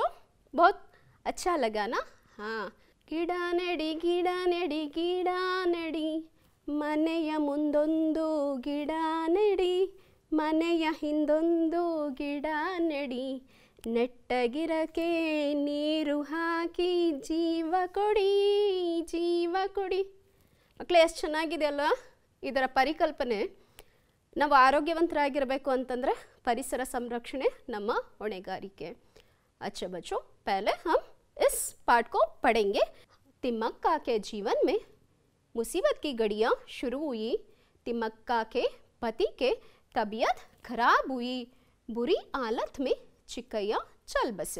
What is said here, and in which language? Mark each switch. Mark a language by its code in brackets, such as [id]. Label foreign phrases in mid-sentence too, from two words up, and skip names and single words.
[hi] बहुत अच्छा लगा ना? हाँ. [kn] ಗಿಡ ನೆಡಿ ಗಿಡ ನೆಡಿ ಗಿಡ ನೆಡಿ, ಮನೆಯ ಮುಂದೊಂದು ಗಿಡ ನೆಡಿ, ಮನೆಯ ಹಿಂದೊಂದು ಗಿಡ ನೆಡಿ, ನೆಟ್ಟಗಿರಕ್ಕೆ ನೀರು ಹಾಕಿ ಜೀವ ಕೊಡಿ ಜೀವ ಕೊಡಿ. ಮಕ್ಕಳೇ, ಎಷ್ಟು ಚೆನ್ನಾಗಿದೆ ಅಲ್ವಾ ಇದರ ಪರಿಕಲ್ಪನೆ? ನಾವು ಆರೋಗ್ಯವಂತರಾಗಿರಬೇಕು ಅಂತಂದರೆ ಪರಿಸರ ಸಂರಕ್ಷಣೆ ನಮ್ಮ ಹೊಣೆಗಾರಿಕೆ. [hi] अच्छा बच्चों, पहले हम इस पाठ को पढ़ेंगे. तिम्मक्का के जीवन में मुसीबत की घड़ियाँ शुरू हुई. तिम्मक्का के पति के तबीयत खराब हुई. बुरी हालत में चिक्कैया चल बसे.